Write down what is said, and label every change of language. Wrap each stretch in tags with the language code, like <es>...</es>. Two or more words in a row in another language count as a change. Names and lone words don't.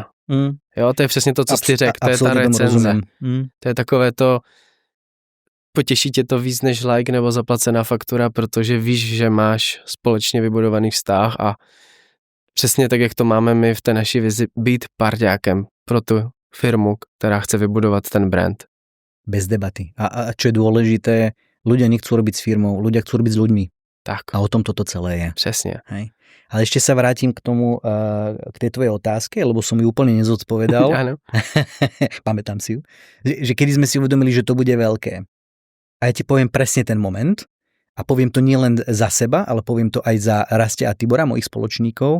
<cs>Jo, to je přesně to, co jsi řekl, to je ta recenze. To je takové to, potěší tě to víc než like nebo zaplacená faktura, protože víš, že máš společně vybudovaný vztah a přesně tak, jak to máme my v té naší vizi, být parťákem pro tu firmu, která chce vybudovat ten brand. Bez debaty.</cs> <sk>A čo je dôležité, ľudia nechcú robiť s firmou, ľudia chcú robiť s ľuďmi. Tak. A o tom toto celé je.</sk> <cs>Přesně.</cs> <sk>Hej. Ale ešte sa vrátim k tomu, k tej tvojej otázke, lebo som ju úplne nezodpovedal. Áno. Pamätám si ju. Že kedy sme si uvedomili, že to bude veľké. A ja ti poviem presne ten moment a poviem to nielen za seba, ale poviem to aj za Rastia a Tibora, mojich spoločníkov.</sk>